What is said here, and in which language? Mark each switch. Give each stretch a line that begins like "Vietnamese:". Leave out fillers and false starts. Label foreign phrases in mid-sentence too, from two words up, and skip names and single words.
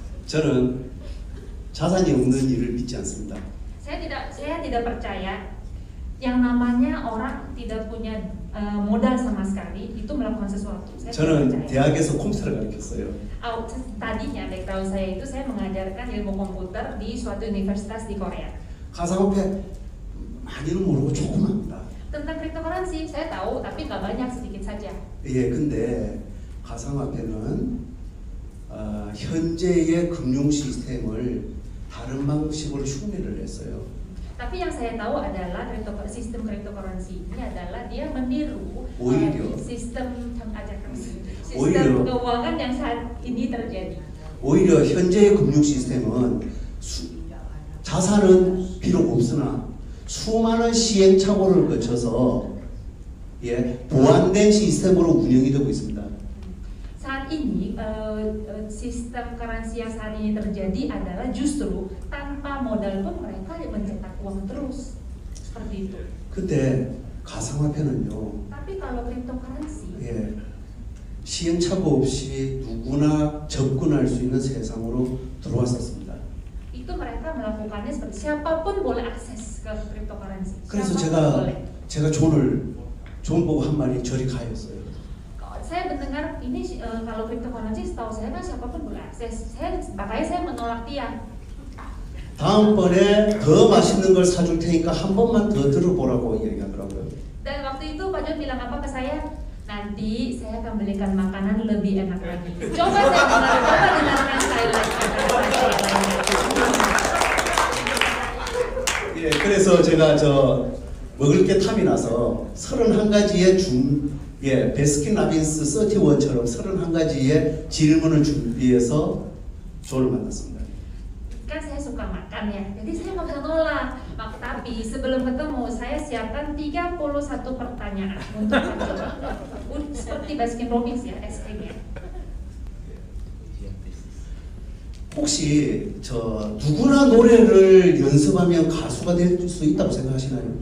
Korean: 저는 자산이 없는 일을 믿지 않습니다.
Indonesian: Saya tidak percaya yang namanya orang tidak punya modal sama sekali itu melakukan sesuatu. Saya tidak
Korean: 저는
Indonesian: percaya.
Korean: 대학에서 컴퓨터를 가르쳤어요.
Indonesian: Tadinya background saya itu saya mengajarkan ilmu komputer di suatu universitas di Korea.
Korean: 가상화폐 많이는 모르고 조금 합니다.
Indonesian: Tentang cryptocurrency saya tahu tapi nggak banyak, sedikit saja.
Korean: 예, 근데 가상화폐는 현재의 금융 시스템을 다른 방식으로 흉내를 냈어요.
Indonesian: Tapi yang saya tahu adalah sistem cryptocurrency ini adalah dia meniru sistem keuangan yang saat ini terjadi.
Korean: 오히려 현재의 금융 시스템은 자산은 비록 없으나 수많은 시행착오를 거쳐서 보완된 시스템으로 운영이 되고 있습니다.
Indonesian: Saat ini sistem currency yang saat ini terjadi adalah justru tanpa modal pun mereka mencetak uang terus seperti itu.
Korean: 근데 가상화폐는요.
Indonesian: Tapi kalau cryptocurrency
Korean: 시행착오 없이 누구나 접근할 수 있는 세상으로 들어왔었습니다.
Indonesian: itu mereka melakukannya seperti siapapun boleh akses ke cryptocurrency.
Korean: 그래서
Indonesian: boleh.
Korean: 제가 존 보고 한 말이 저리 가였어요.
Indonesian: Saya mendengar ini kalau cryptocurrency setahu saya kan siapapun boleh akses. Makanya saya menolak dia.
Korean: 다음번에 더 맛있는 걸 사줄 테니까 한 번만 더 들어보라고 얘기하더라고요.
Indonesian: Dan waktu itu Pak John bilang apa ke saya? Nanti saya akan belikan makanan lebih enak lagi. Coba dengarkan sekali lagi.
Korean: 예, 그래서 제가 먹을 게 탐이 나서 31가지의 베스킨 라빈스 31처럼 31가지의 질문을 준비해서 존을 만났습니다.
Indonesian: Kan saya suka makan ya, jadi saya nggak bisa nolak. Tapi sebelum ketemu saya siapkan 31 pertanyaan untuk Pak John. Seperti Baskin Robbins ya, es krim ya.
Korean: 혹시 누구나 노래를 연습하면 가수가 될 수 있다고 생각하시나요?